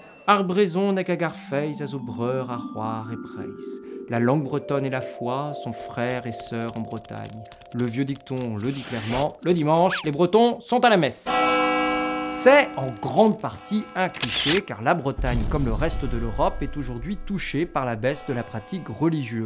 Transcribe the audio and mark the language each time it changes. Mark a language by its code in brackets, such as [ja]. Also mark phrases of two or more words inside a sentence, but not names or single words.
[br] Arbrezon nec hag ar feiz a zo breur a c'hoar e Breizh. [fr] La langue bretonne et la foi sont frères et sœurs en Bretagne. Le vieux dicton le dit clairement, le dimanche, les Bretons sont à la messe. C'est en grande partie un cliché car la Bretagne, comme le reste de l'Europe, est aujourd'hui touchée par la baisse de la pratique religieuse.